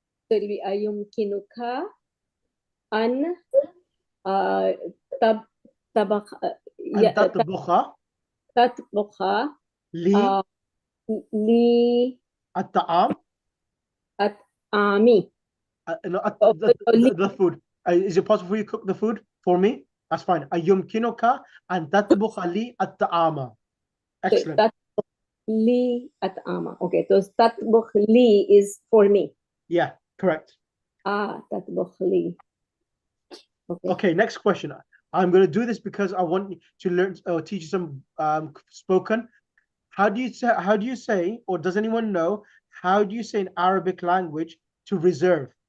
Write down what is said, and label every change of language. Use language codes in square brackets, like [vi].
[en] So it'll be [ar] ayumkinuka an tabakh أن تطبخ tatbukha لي li الطعام at'ami. [en] no, [ar] li- [en] the food. Is it possible for you to cook the food for me? That's fine. [ar] أيمكنك أن تطبخ لي الطعام. [en] Excellent. [ar] Tatbukh li at'ama. [en] Okay, so [ar] tatbukh li [en] is for me. Yeah, correct. [ar] Tatbukh li. [en] Okay. Okay, next question. I'm going to do this because I want to learn teach you some spoken. How do you say, or does anyone know, how do you say in Arabic language to reserve?